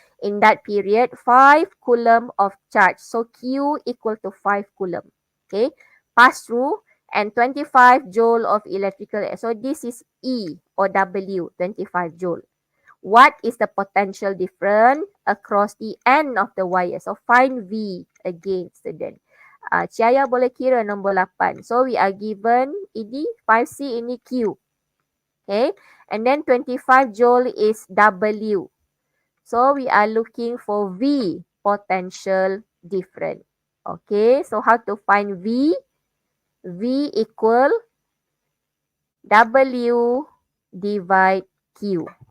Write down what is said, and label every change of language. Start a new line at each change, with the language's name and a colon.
English: In that period, 5 coulomb of charge. So Q equal to 5 coulomb. Okay, pass through and 25 joule of electrical. So this is E or W, 25 joule. What is the potential difference across the end of the wire? So find V again, student.
Malay: Cahaya boleh kira nombor 8.
English: So we are given ini 5C, ini Q. Okay. And then 25 joule is W. So we are looking for V, potential difference. Okay. So how to find V? V equal W divide Q.